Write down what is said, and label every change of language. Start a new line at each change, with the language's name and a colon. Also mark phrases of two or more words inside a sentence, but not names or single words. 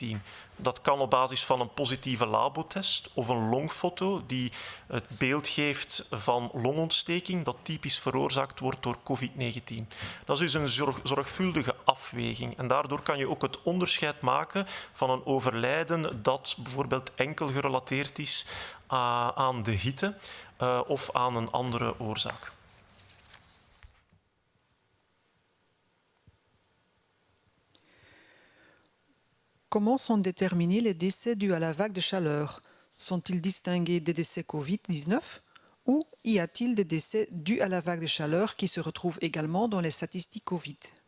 Dutch: Dat kan op basis van een positieve labotest of een longfoto die het beeld geeft van longontsteking dat typisch veroorzaakt wordt door COVID-19. Dat is dus een zorgvuldige afweging. En daardoor kan je ook het onderscheid maken van een overlijden dat bijvoorbeeld enkel gerelateerd is aan de hitte of aan een andere oorzaak.
French: Comment sont déterminés les décès dus à la vague de chaleur? Sont-ils distingués des décès Covid-19 ou y a-t-il des décès dus à la vague de chaleur qui se retrouvent également dans les statistiques Covid?